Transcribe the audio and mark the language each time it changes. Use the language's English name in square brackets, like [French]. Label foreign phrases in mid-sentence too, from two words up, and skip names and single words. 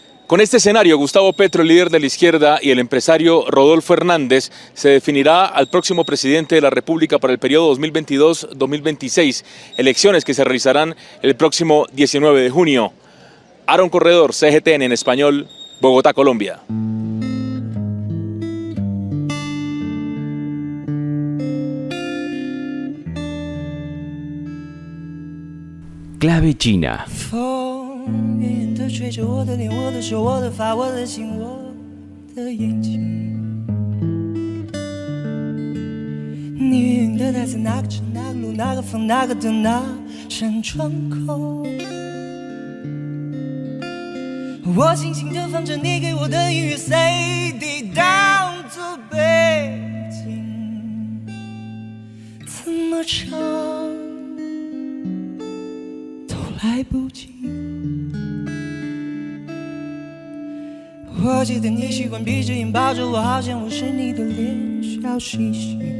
[Spanish] Con este escenario, Gustavo Petro, el líder de la izquierda, y el empresario Rodolfo Hernández se definirá al próximo presidente de la República para el periodo 2022-2026, elecciones que se realizarán el próximo 19 de junio. Aaron Corredor, CGTN en español, Bogotá, Colombia. Clave China. [Chinese] 吹着我的脸，我的手，我的发，我的心，我的眼睛。你远远的待在那个城、那个路、那个风、那个灯、那扇窗口。我轻轻地放着你给我的音乐 ， [English] CD down to [Chinese] 北京，怎么唱都来不及。我记得你习惯闭着眼抱着我，好像我是你的脸，笑嘻嘻。